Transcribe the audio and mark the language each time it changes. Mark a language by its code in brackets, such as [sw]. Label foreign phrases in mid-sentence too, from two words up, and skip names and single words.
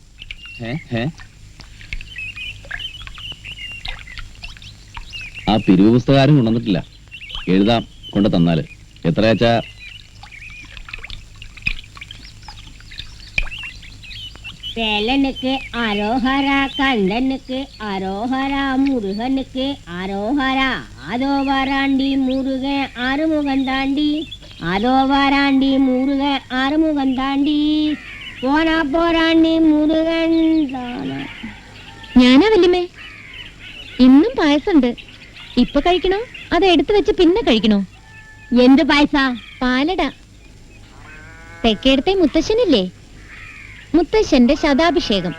[ml] ആ പിരിവ് പുസ്തകാരും കൊണ്ടുവന്നിട്ടില്ല. എഴുതാം, കൊണ്ട് തന്നാല്. എത്രയാച്ചാ? [ta] வேலனுக்கு அரோஹரா, கந்தனுக்கு அரோஹரா, முருகனுக்கு அரோஹரா. அதோ வராண்டி முருகன் ஆறுமுகன் தாண்டி, அதோ வராண்டி முருகன் ஆறுமுகன் தாண்டி, போனா போராண்டி முருகன் தானா. [ml] ഞാനാ വല്യമ്മേ. ഇന്നും പായസമുണ്ട്. ഇപ്പൊ കഴിക്കണോ അത് എടുത്തു വെച്ച് പിന്നെ കഴിക്കണോ? എന്ത് പായസ? പാലട. തെക്കേടത്തെ മുത്തശ്ശനില്ലേ, മുത്തശ്ശന്റെ ശതാഭിഷേകം.